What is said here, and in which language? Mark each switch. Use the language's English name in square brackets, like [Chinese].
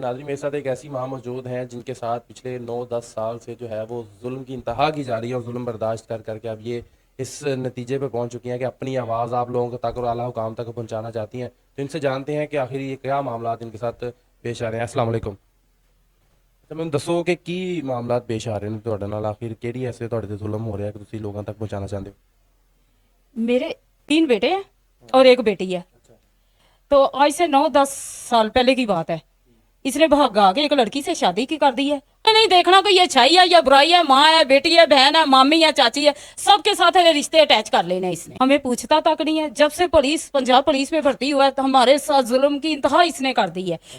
[Hindi] नाज़रीन, मेरे साथ एक ऐसी माँ मौजूद हैं जिनके साथ पिछले 9-10 साल से जो है वो जुल्म की इंतहा की जा रही है और जुल्म बर्दाश्त कर करके अब ये इस नतीजे पे पहुंच चुकी हैं कि अपनी आवाज़ आप लोगों तक और आला हुकाम तक पहुंचाना चाहती हैं। तो इनसे जानते हैं कि आखिर ये क्या मामला इनके साथ पेश आ रहे हैं। अस्सलाम वालेकुम। [Punjabi] ਤੇ ਮੈਨੂੰ ਦੱਸੋ ਕਿ ਕੀ ਮਾਮਲਾਤ ਪੇਸ਼ ਆ ਰਹੇ ਨੇ ਤੁਹਾਡੇ ਨਾਲ, ਆਖਿਰ ਕਿਹੜੀ ਐਸੇ ਤੁਹਾਡੇ ਤੇ ਜ਼ੁਲਮ ਹੋ ਰਿਹਾ ਕਿ ਤੁਸੀਂ ਲੋਕਾਂ ਤੱਕ ਪਹੁੰਚਾਉਣਾ ਚਾਹੁੰਦੇ ਹੋ? [Hindi] मेरे 3 बेटे हैं और 1 बेटी है। तो आज से 9-10 साल पहले की बात है। इसने भागा के एक लड़की से शादी की कर दी है। मैं नहीं देखना कि ये अच्छाई है या बुराई है, माँ है, बेटी है, बहन है, मामी है, चाची है, सबके साथ है रिश्ते अटैच कर लेने इसने। हमें पूछता तक नहीं है। जब से पुलिस पंजाब पुलिस में भर्ती हुआ है तो हमारे साथ जुल्म की इंतहा इसने कर दी है।